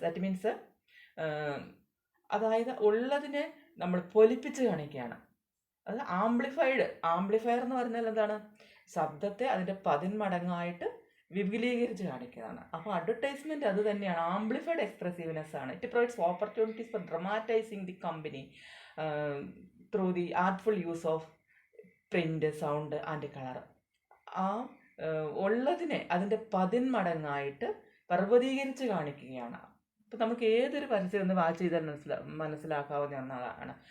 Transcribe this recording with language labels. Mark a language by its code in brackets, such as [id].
[en] that means [ml] അതായത് ഉള്ളതിനെ നമ്മൾ പൊലിപ്പിച്ച് കാണിക്കുകയാണ്. അത് ആംപ്ലിഫയർ എന്ന് പറഞ്ഞാൽ എന്താണ്? ശബ്ദത്തെ അതിൻ്റെ 10 മടങ്ങായിട്ട് വിപുലീകരിച്ച് കാണിക്കുന്നതാണ്. അപ്പോൾ അഡ്വർടൈസ്മെൻറ്റ് അത് തന്നെയാണ്, ആംപ്ലിഫൈഡ് എക്സ്പ്രസീവ്നെസ് ആണ്. [en] It provides opportunities for dramatising the company through the artful use of print, sound and color. [ml] ആ ഉള്ളതിനെ അതിൻ്റെ 10 മടങ്ങായിട്ട് പർവ്വതീകരിച്ച് കാണിക്കുകയാണ്. ഇപ്പം നമുക്ക് ഏതൊരു പരസ്യം ഒന്ന് വാച്ച് ചെയ്താൽ മനസ്സിലാക്കാവുന്ന ഒന്നാണ്.